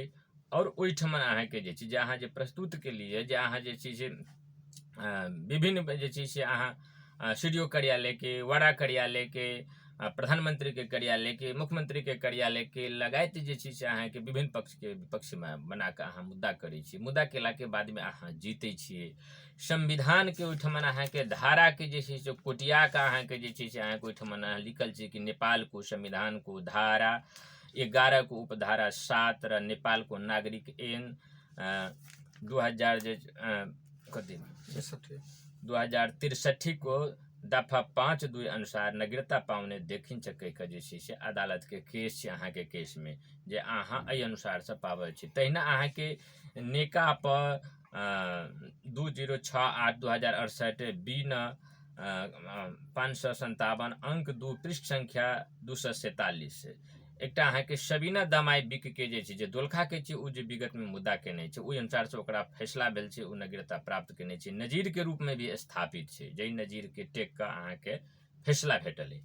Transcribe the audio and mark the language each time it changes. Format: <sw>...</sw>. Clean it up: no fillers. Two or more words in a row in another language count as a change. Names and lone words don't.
<mai>और ओहिठमन अहाँके जे छै जे अहाँ जे प्रस्तुत केलिए जे अहाँ जे छै से विभिन्न जे छै से अहाँ सीडीओ कार्यालयके, वाड़ा कार्यालयके, प्रधानमंत्री के कार्यालय के, मुख्यमंत्री के कार्यालय के लगायत जे छै से अहाँके विभिन्न पक्षके विपक्षमे बना कऽ अहाँ मुद्दा करै छियै। मुद्दा केलाके बादमे अहाँ जीतै छियै। संविधानके ओहिठमन अहाँके धाराके जे छै से कोटिया कऽ अहाँके जे छै से अहाँके ओहिठमन लिखल छै कि</mai> <ne>नेपाल को संविधान को धारा 11 को उपधारा 7 र नेपाल को नागरिक ऐन 2000 जे कति 2063 को दफा 5(2) अनुसार नागरिकता पाउने देखिन्छ</ne> <mai>कहि कऽ जे छै से अदालतके केस छै अहाँके केसमे जे अहाँ एहि अनुसारसँ पाबै छी। तहिना अहाँके नेका पर 2068/2068 बिन 557 अंक 2 पृष्ठ संख्या 247 एकटा अहाँके सबीना दमाई बिक के जे छै जे दोलखाके छै ओ जे विगतमे मुद्दा केने छै ओहि अनुसारसँ ओकरा फैसला भेल छै, ओ नागरिकता प्राप्त केने छै, नजीरके रूपमे भी स्थापित छै, जाहि नजीरके टेक कऽ अहाँके फैसला भेटल अइ।</mai>